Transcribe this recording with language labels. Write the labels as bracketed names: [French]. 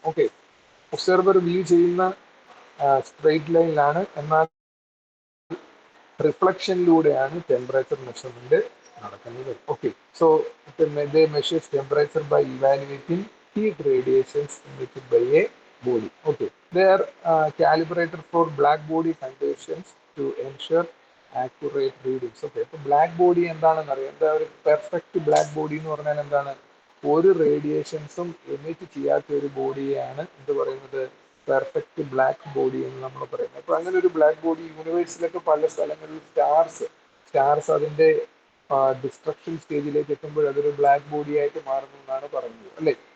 [Malayalam] Okay, observer view ചെയ്യുന്ന straight ലൈനിലാണ്, എന്നാൽ റിഫ്ലക്ഷനിലൂടെയാണ് temperature measurement നടക്കുന്നത്. [English] Okay, so they measures temperature by evaluating heat radiations emitted by a body. Okay, they are calibrated for black body conditions to ensure accurate readings. [Malayalam] Okay, അപ്പോൾ black body എന്താണെന്ന് അറിയാം. എന്താ ഒരു perfect black body എന്ന് പറഞ്ഞാൽ എന്താണ്? ഒരു റേഡിയേഷൻസും emit ചെയ്യാത്ത ഒരു ബോഡിയെയാണ് എന്ത് പറയുന്നത്? പെർഫെക്റ്റ് ബ്ലാക്ക് ബോഡി എന്ന് നമ്മൾ പറയുന്നത്. അപ്പൊ അങ്ങനെ ഒരു ബ്ലാക്ക് ബോഡി യൂണിവേഴ്സിലൊക്കെ പല സ്ഥലങ്ങളിൽ സ്റ്റാർസ് അതിന്റെ ഡിസ്ട്രക്ഷൻ സ്റ്റേജിലേക്ക് എത്തുമ്പോൾ അതൊരു ബ്ലാക്ക് ബോഡി ആയിട്ട് മാറുന്നു എന്നാണ് പറയുന്നത്, അല്ലേ?